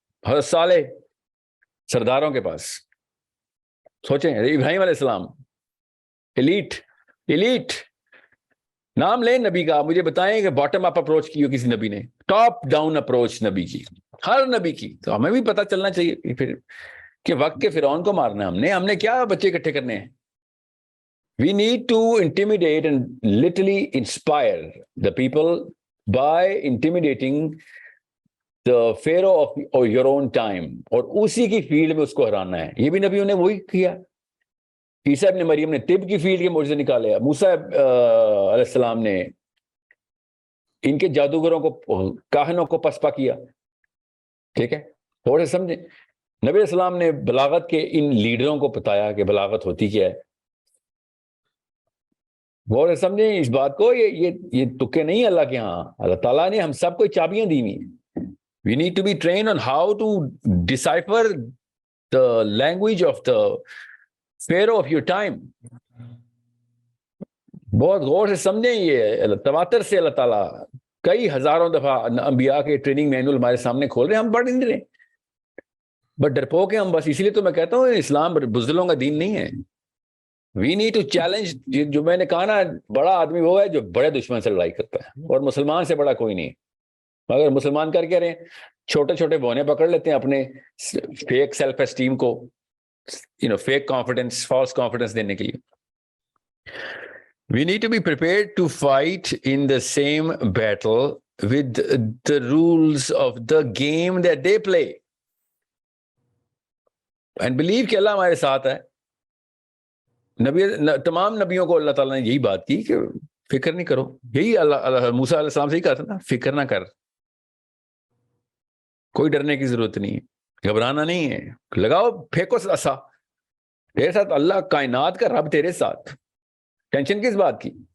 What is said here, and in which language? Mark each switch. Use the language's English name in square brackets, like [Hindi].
[Urdu] حضرت صالح سرداروں کے پاس. سوچیں ابراہیم علیہ السلام ایلیٹ نام لیں نبی کا، مجھے بتائیں کہ باٹم اپ اپروچ کی ہو کسی نبی نے؟ ٹاپ ڈاؤن اپروچ نبی کی، ہر نبی کی. تو ہمیں بھی پتہ چلنا چاہیے پھر کہ وقت کے فرعون کو مارنا ہے ہم نے کیا بچے اکٹھے کرنے ہیں. [English] We need to intimidate and literally inspire the people by intimidating the pharaoh of your own time, [Urdu] اور اسی کی فیلڈ میں اس کو ہرانا ہے. یہ بھی نبیوں نے وہی کیا. عیسیٰ ابن مریم نے طب کی فیلڈ کے معجزے نکالے، موسیٰ علیہ السلام نے ان کے جادوگروں کو، کاہنوں کو پسپا کیا. ٹھیک ہے، تھوڑے سمجھیں. نبی علیہ السلام نے بلاغت کے ان لیڈروں کو بتایا کہ بلاغت ہوتی کیا ہے. غور سے سمجھیں اس بات کو. یہ تکے نہیں اللہ کے ہاں. اللہ تعالیٰ نے ہم سب کو چابیاں دی ہوئی ہیں. [English] We need to be trained on how to decipher the language of the pharaoh of your time. [Urdu] بہت غور سے سمجھیں. یہ تواتر سے اللہ تعالیٰ کئی ہزاروں دفعہ انبیاء کے ٹریننگ مینول ہمارے سامنے کھول رہے ہیں، ہم پڑھ نہیں رہے بٹ ڈرپوک ہیں ہم بس. اسی لیے تو میں کہتا ہوں اسلام بزدلوں کا دین نہیں ہے. [English] We need to challenge. [Urdu] جو میں نے کہا نا، بڑا آدمی وہ ہے جو بڑے دشمن سے لڑائی کرتا ہے، اور مسلمان سے بڑا کوئی نہیں. اگر مسلمان کر کے رہے چھوٹے چھوٹے بونے پکڑ لیتے ہیں اپنے فیک سیلف اسٹیم کو، فیک کانفیڈنس، فالس کانفیڈنس دینے کے لیے. [English] We need to be prepared to fight in the same battle with the rules of the game that they play. And believe [Urdu] کہ اللہ ہمارے ساتھ ہے. تمام نبیوں کو اللہ تعالیٰ نے یہی بات کی کہ فکر نہیں کرو. یہی اللہ موسیٰ علیہ السلام سے ہی کہا تھا نا, فکر نہ کر, کوئی ڈرنے کی ضرورت نہیں ہے, گھبرانا نہیں ہے, لگاؤ پھینکو عصا, تیرے ساتھ اللہ کائنات کا رب تیرے ساتھ, ٹینشن کس بات کی.